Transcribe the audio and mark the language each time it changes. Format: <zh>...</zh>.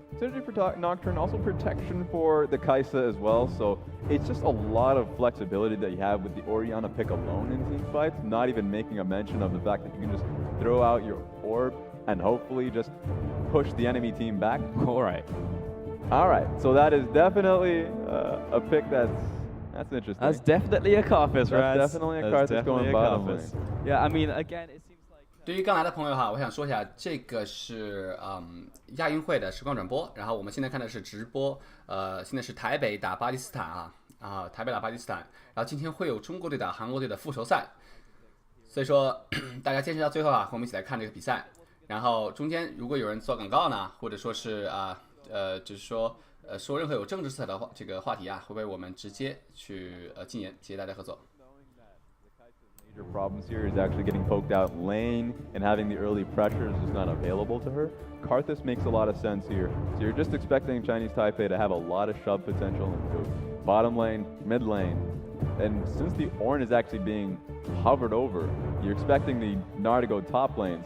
<en>Synergy for Nocturne, also protection for the Kai'Sa as well, so it's just a lot of flexibility that you have with the Orianna pick alone in team fights, not even making a mention of the fact that you can just throw out your orb and hopefully just push the enemy team back. All right, so that is definitely a pick that's interesting. That's definitely a Karthus, right? That's definitely a Karthus going bottom lane. Yeah, I mean, again, it seems like...</en> <zh>对于刚来的朋友哈，我想说一下，这个是亚运会的实况转播，然后我们现在看的是直播，现在是台北打巴基斯坦台北打巴基斯坦，然后今天会有中国队打韩国队的复仇赛，所以说大家坚持到最后啊，和我们一起来看这个比赛。然后中间如果有人做广告呢，或者说是就是说说任何有政治色彩的这个话题啊，会被我们直接去禁言，谢谢大家合作。</zh> <en>Major problems here is actually getting poked out lane and having the early pressure is just not available to her. Karthus makes a lot of sense here. So you're just expecting Chinese Taipei to have a lot of shove potential into bottom lane, mid lane. And since the Ornn is actually being hovered over, you're expecting the Gnar to go top lane.</en>